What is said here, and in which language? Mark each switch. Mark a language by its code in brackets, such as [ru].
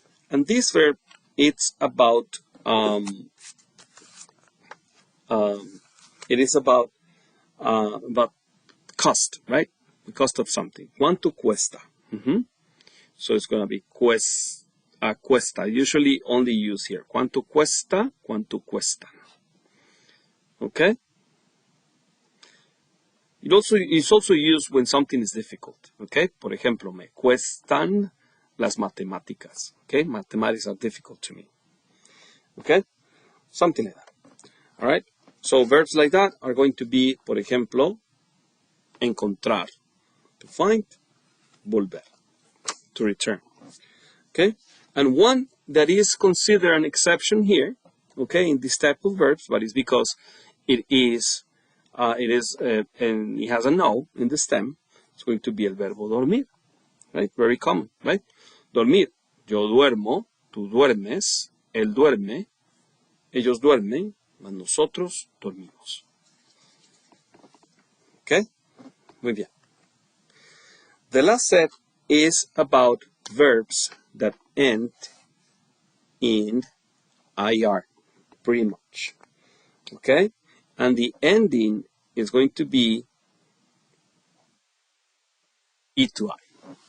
[en] And this verb, it's about, it is about cost, right? The cost of something. [es] ¿Cuánto cuesta? [en] So it's going to be cuesta. Usually only use here. [es] ¿Cuánto cuesta? ¿Cuánto cuestan? [en] Okay? It's also used when something is difficult. Okay? [es] Por ejemplo, me cuestan las matemáticas. [en] Okay? Mathematics are difficult to me. Okay? Something like that. All right? So verbs like that are going to be, [es] por ejemplo, [en] encontrar, to find, volver, to return. Okay? And one that is considered an exception here, okay, in this type of verbs, but it's because and it has a no in the stem. It's going to be [es] el verbo dormir, [en] right? Very common, right? Dormir. [es] Yo duermo, tú duermes, él duerme, ellos duermen, mas nosotros dormimos. Okay? Muy bien. [en] The last set is about verbs that end in IR, pretty much. Okay? And the ending is going to be E to I.